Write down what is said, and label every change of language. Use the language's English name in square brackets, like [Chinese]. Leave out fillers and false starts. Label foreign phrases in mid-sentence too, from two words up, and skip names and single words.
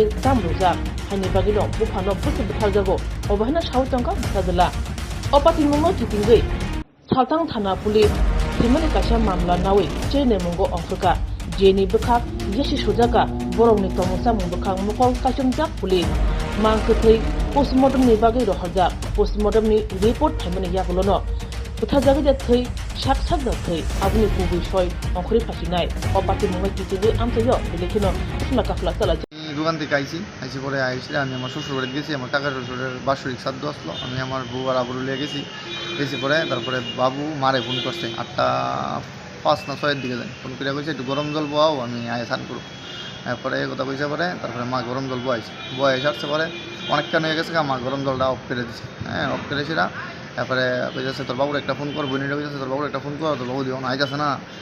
[Kok Borok] tamruja haini bagino buphano buthajago obahina sautangka sajala opati mungo titingai saltang thana police thimani kasha mamla nawi chene mungo ongfuka jeni bukhak yeshi sujaka borongni tomusa mungbukhak mukol kachumjak police mangkuthai postmortem ni bagai rohajak postmortem ni report thaimani yakolono buthajaga ja thai sak da thai abni kubi soy ongkhri phasinai opati mungo titingai amsayo bilekino smaka fla tala [Bangla] দোকান থেকে আইসি পরে আমি আমার শ্বশুর বাড়িতে গেছি আমার কাকা শ্বশুরের বাৎসরিক শ্রাদ্ধ আসলো আমি আমার বউ আর আবুর লিয়ে গেছি পরে তারপরে বাবু মারে ফোন করছে 8:05 না 6 দিকে যায় ফোন করে কইছে একটু গরম জল বহাও আমি আয় স্নান করব এরপরে এই কথা কইছে পরে তারপরে মা গরম জল বয়ে আসছে পরে অনেকক্ষণ হয়ে গেছে মা গরম জলটা অফ করে দিছে অফ করে সেটা তারপরে কইছে তোর বাবুর একটা ফোন কর বোনের কইছে তোর বাবুর একটা ফোন কর তোর বাবু দিও না আইতাছে না